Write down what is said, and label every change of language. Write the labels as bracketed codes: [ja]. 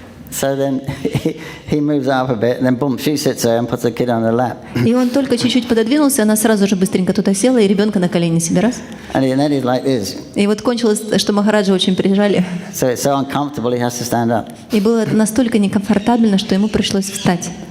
[en] So then he moves up a bit, and then boom, she sits there and puts the kid on her lap. [ru] И он только чуть-чуть пододвинулся, она сразу же быстренько туда села, и ребенка на колени себе раз. [en] And then he's like this. [ru] И вот кончилось, что Махараджа очень прижали. [en] So it's so uncomfortable, he has to stand up. [ru] И было настолько некомфортабельно, что ему пришлось встать.